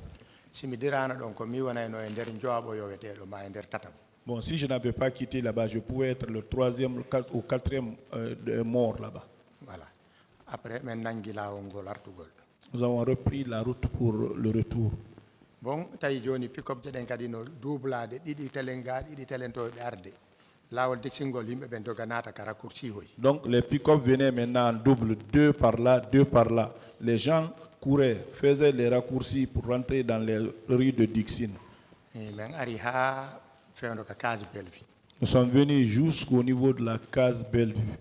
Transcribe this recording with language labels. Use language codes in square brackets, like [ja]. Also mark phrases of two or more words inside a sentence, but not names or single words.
[fr] Bon, si je n'avais pas quitté là-bas, je pouvais être le 3e ou 4e mort là-bas. Voilà. Après, nous avons repris la route pour le retour. Bon, Taïjoni, pick-up de Denkadino, double de Didi Telenga, Didi Telento Arde. Lawol Dixingol, Himbe Bentoganata, Karakursi. Donc les pick-up venaient maintenant en double, 2 par là, 2 par là. Les gens couraient, faisaient les raccourcis pour rentrer dans les rues de Dixine. Nous sommes venus jusqu'au niveau de la case Bellevue.